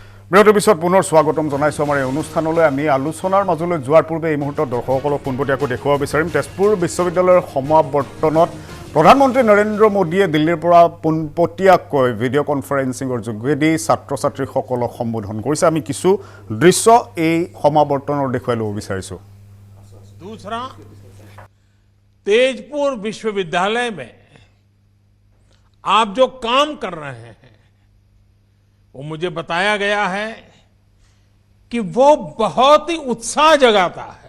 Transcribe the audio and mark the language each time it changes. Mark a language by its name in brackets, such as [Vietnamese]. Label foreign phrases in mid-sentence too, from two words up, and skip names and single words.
[Assamese] বিৰতিৰ পিছত পুনৰ স্বাগতম জনাইছোঁ আমাৰ এই অনুষ্ঠানলৈ। আমি আলোচনাৰ মাজলৈ যোৱাৰ পূৰ্বে এই মুহূৰ্তত দৰ্শকসকলক পোনপটীয়াকৈ দেখুৱাব বিচাৰিম তেজপুৰ বিশ্ববিদ্যালয়ৰ সমাৱৰ্তনত প্ৰধানমন্ত্ৰী নৰেন্দ্ৰ মোদীয়ে দিল্লীৰ পৰা পোনপটীয়াকৈ ভিডিঅ' কনফাৰেন্সিঙৰ যোগেদি ছাত্ৰ ছাত্ৰীসকলক সম্বোধন কৰিছে। আমি কিছু দৃশ্য এই সমাৱৰ্তনৰ দেখুৱাই ল'ব বিচাৰিছোঁ। [Hindi] दूसरा, तेजपुर विश्वविद्यालय में आप जो काम कर रहे हैं वो मुझे बताया गया है कि वो बहुत ही उत्साह जगाता है।